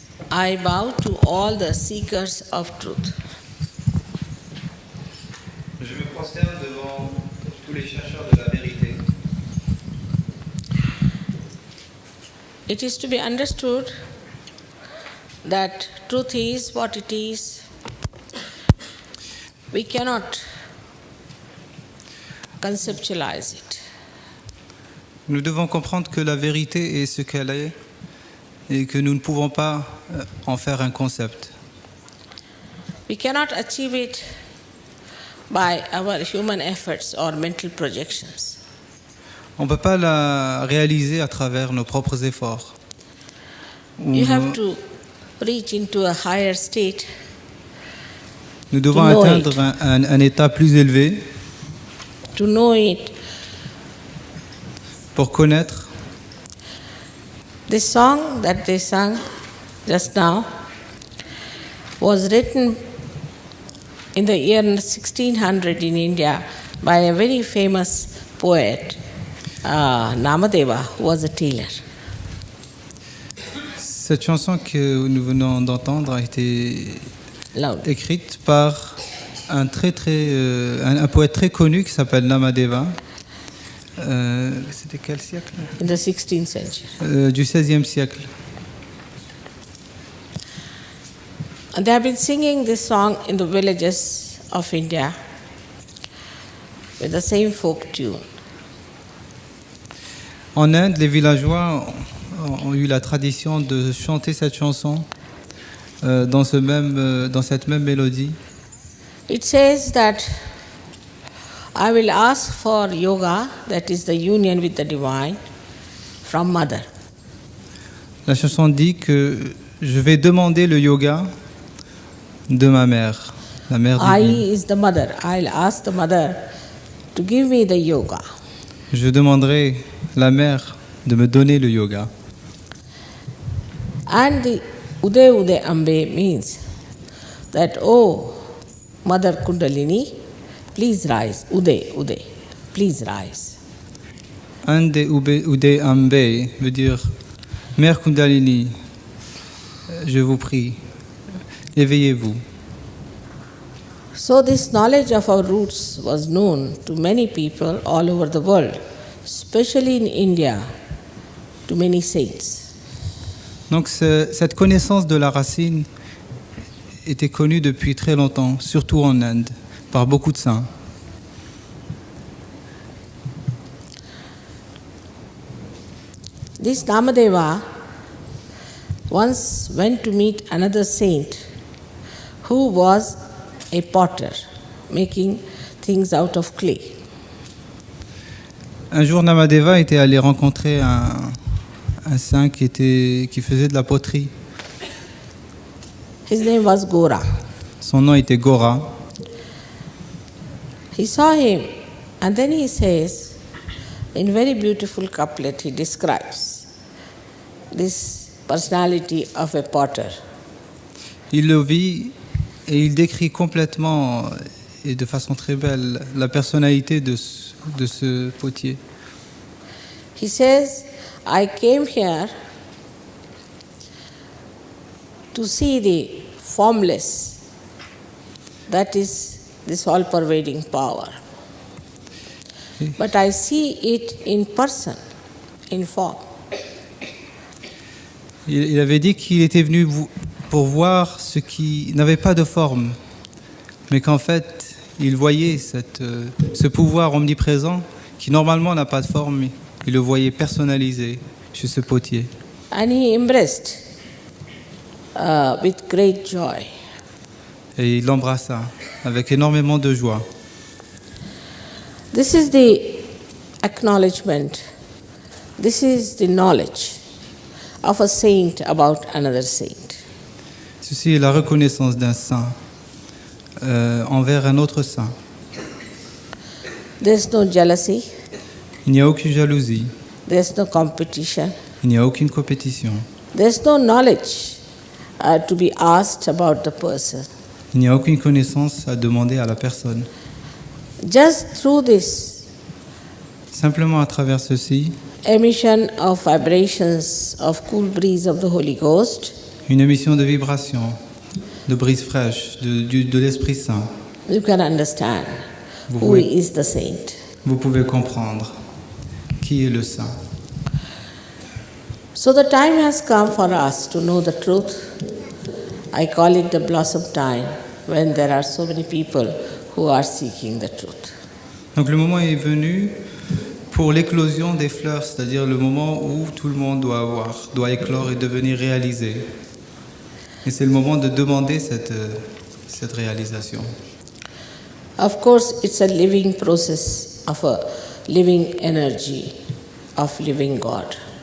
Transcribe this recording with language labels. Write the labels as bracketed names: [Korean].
[English] I bow to all the seekers of truth. [French] Je me prosterne devant tous les chercheurs de la vérité. [English] It is to be understood that truth is what it is. We cannot conceptualize it. [French] Nous devons comprendre que la vérité est ce qu'elle est et que nous ne pouvons pas en faire un concept. [English] We cannot achieve it by our human efforts or mental projections. [French] On ne peut pas la réaliser à travers nos propres efforts. [English] You have to reach into a higher state. [French] Nous devons [English] to know [French] atteindre un état plus élevé [English] To know it. [French] pour connaître. [English] This song that they sang just now was written in the year 1600 in India by a very famous poet, Namadeva, who was a tailor. [French] Cette chanson que nous venons d'entendre a été [English] Loud. [French] écrite par un poète très connu qui s'appelle Namadeva. C'était quel siècle? [English] In the 16th century. [French] Du XVIe siècle. [English] And they have been singing this song in the villages of India with the same folk tune. [French] En Inde, les villageois ont eu la tradition de chanter cette chanson dans cette même mélodie. [English] It says that I will ask for yoga, that is the union with the divine, from mother. [French] La chanson dit que je vais demander le yoga de ma mère, la mère [English] I [French] divine. [English] is the mother. I'll ask the mother to give me the yoga. [French] Je demanderai la mère de me donner le yoga. [English] And the Ude Ude Ambe means that, oh, Mother Kundalini, please rise. Ude, Ude, please rise. [French] Ande Ude Ambe veut dire Mère Kundalini, je vous prie, éveillez-vous. [English] So this knowledge of our roots was known to many people all over the world, especially in India, to many saints. [French] Donc cette connaissance de la racine était connue depuis très longtemps, surtout en Inde, par beaucoup de saints. [English] This Namadeva once went to meet another saint who was a potter, making things out of clay. [French] Un jour, Namadeva était allé rencontrer un saint qui faisait de la poterie. [English] His name was Gora. [French] Son nom était Gora. [English] He saw him and then he says, in very beautiful couplet, he describes this personality of a potter. [French] Il le vit et il décrit complètement et de façon très belle la personnalité de ce potier. [English] He says, I came here to see the formless, that is this all-pervading power. But I see it in person, in form. [French] Il avait dit qu'il était venu pour voir ce qui n'avait pas de forme, mais qu'en fait, il voyait ce pouvoir omniprésent qui normalement n'a pas de forme, il le voyait personnalisé chez ce potier. [English] And he embraced with great joy. [French] Et il l'embrassa avec énormément de joie. [English] This is the acknowledgement, this is the knowledge of a saint about another saint. [French] Ceci est la reconnaissance d'un saint envers un autre saint. [English] There's no jealousy, [French] Il n'y a aucune jalousie, [English] there's no competition, [French] il n'y a aucune compétition, [English] there's no knowledge to be asked about the person. [French] il n'y a aucune connaissance à demander à la personne. [English] Just through this [French] Simplement à travers ceci, [English] emission of vibrations of cool breeze of the Holy Ghost, [French] une émission de vibration, de brise fraîche, de l'Esprit Saint, [English] you can understand [French] Vous [English] who [French] pouvez- [English] is the saint. [French] vous pouvez comprendre qui est le saint. [English] So the time has come for us to know the truth. I call it the blossom time, when there are so many people who are seeking the truth. [French] Donc le moment est venu pour l'éclosion des fleurs, c'est-à-dire le moment où tout le monde doit éclore et devenir réalisé. Et c'est le moment de demander cette réalisation. [English] Of course, it's a living process of a living energy of living God.